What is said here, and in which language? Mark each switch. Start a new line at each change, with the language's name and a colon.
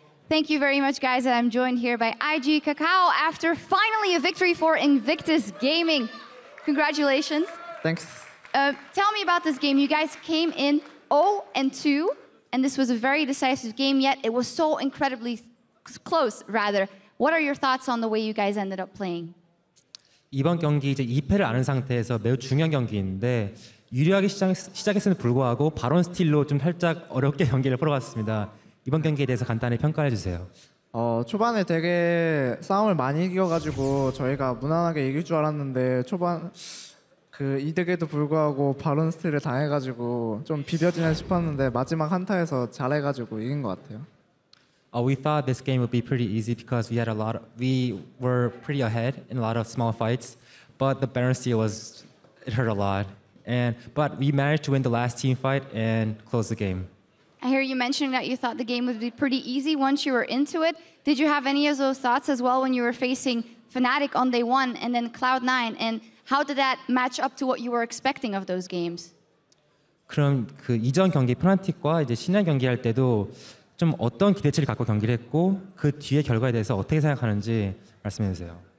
English: Thank you very much, guys. And I'm joined here by IG Kakao after finally a victory for Invictus Gaming. Congratulations. Thanks. Tell me about this game. You guys came in 0-2, and this was a very decisive game, yet it was so incredibly close, rather. What are your thoughts on the way you guys ended up playing?
Korean: 이번 경기 이제 2패를 아는 상태에서 매우 중요한 경기인데 유리하게 시작했음에도 불구하고 바론 스틸로 좀 살짝 어렵게 경기를 풀어봤습니다. 이번 경기에 대해서 간단히 평가해 주세요. 초반에 되게 싸움을 많이 이겨가지고 저희가 무난하게 이길 줄 알았는데 초반 그 이득에도 불구하고 바론 스틸을 당해가지고 좀 비벼지나 싶었는데 마지막 한타에서 잘해가지고 이긴 것 같아요.
English: We thought this game would be pretty easy because we were pretty ahead in a lot of small fights, but the Baron steal it hurt a lot. But we managed to win the last team fight and close the game. I hear you mentioning that you thought the game would be pretty easy once you were into it. Did you have any of those thoughts as well when you were facing Fnatic on day one and then Cloud9? And how did that match up to what you were expecting of those games?
Korean: 그럼 그 이전 경기 프나틱과 이제 신년 경기할 때도 좀 어떤 기대치를 갖고 경기를 했고 그 뒤의 결과에 대해서 어떻게 생각하는지 말씀해 주세요.